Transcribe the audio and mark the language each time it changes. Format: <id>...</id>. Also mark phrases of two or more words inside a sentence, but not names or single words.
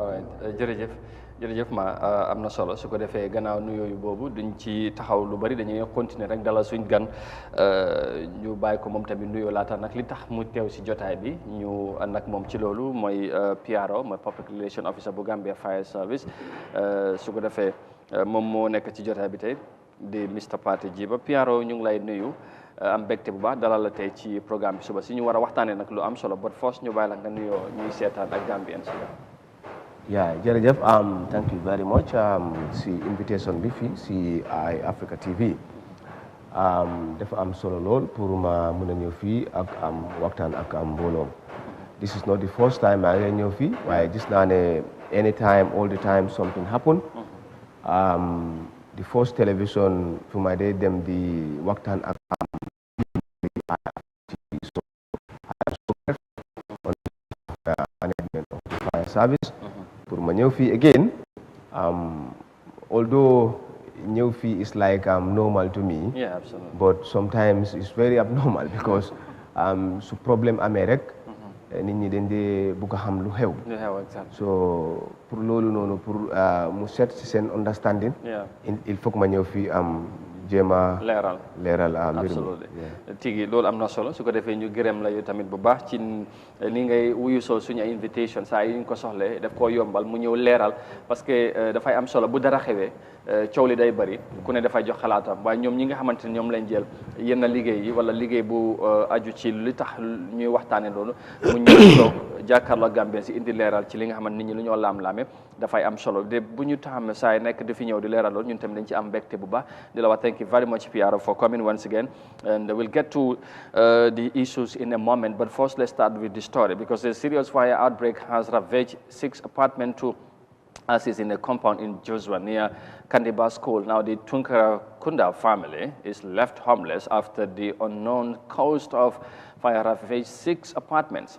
<wo>jërëjëf ma am na solo su ko defee gannaaw nuyooyu boobu duñ ci taxaw lu bari dañuy continuer rek dalal suñ gan ñu bàyyi ko moom tamit nuyoo laata nag li tax mu teew si jotaay bi ñu ànd ak moom ci loolu mooy PRO mooy Public Relation Officer bu Gambia Fire Service su ko defee moom moo nekk ci jotaay bi tey di Mr Pathé Jiba PRO ñu ngi lay nuyu am mbégte bu baax dalal la tey ci programme bi suba si ñu war a waxtaanee nag lu am solo</wo> <en>but first</en> <wo>ñu bàyyi la nga nuyoo ñuy seetaan ak Gambians Yeah, jërëjëf</wo> <en>thank you very much</en> <wo>si invitation bi fii si Eyeafrica TV dafa am solo lool pour ma mën a ñëw fii ak waxtaan ak mbooloo</wo> <en>this is not the first time</en> <wo>maa ngi ñëw fii waaye gis naa ne</wo> <en>anytime all the time something happen the first television</en> <wo>fu ma dee dem di waxtaan ak</wo> <en>management of the fire service</en> <wo>pour ma ñëw fii</wo> <en>again although</en> <wo>ñëw fii</wo> <en>is like normal to me but sometimes it's very abnormal because</en> <wo>su problème amee rek nit ñi dañ dee bugg a xam lu xew. so pour loolu noonu pour mu set si seen understanding.</wo> <fr>il faut que</fr> <wo>ma ñëw fii am jéema leeral absolutely tigi loolu am na solo su ko defee ñu gërëm la yow tamit bu baax ci ni ngay wuyu sol suñu invitation saa yi ñu ko soxlee daf koo yombal mu ñëw leeral parce que dafay am solo bu dara xewee coow li day bëri ku ne dafay jox xalaatam waaye ñoom ñi nga xamante ne ñoom lañ jël yenn liggéey yi wala liggéey bu aju ci li tax ñuy waxtaane loolu mu ñëw toog jàkkaarloo Gambien si indi leeral ci li nga xamante nit ñi lu ñoo laam-laame dafay am solo de bu ñu taxam saa yi nekk di fi ñëw di leeral loolu ñun tamit dañ ci am mbégte bu baax di la wax</wo> <en>thank you very much PR for coming once again and we'll get to the issues in a moment but first let's start with the story because a serious fire outbreak has ravaged 6 apartment to houses in a compound in Jeswang near Kandiba School. Now the Tunkara Kunda family is left homeless after the unknown cause of fire ravaged 6 apartments.</en>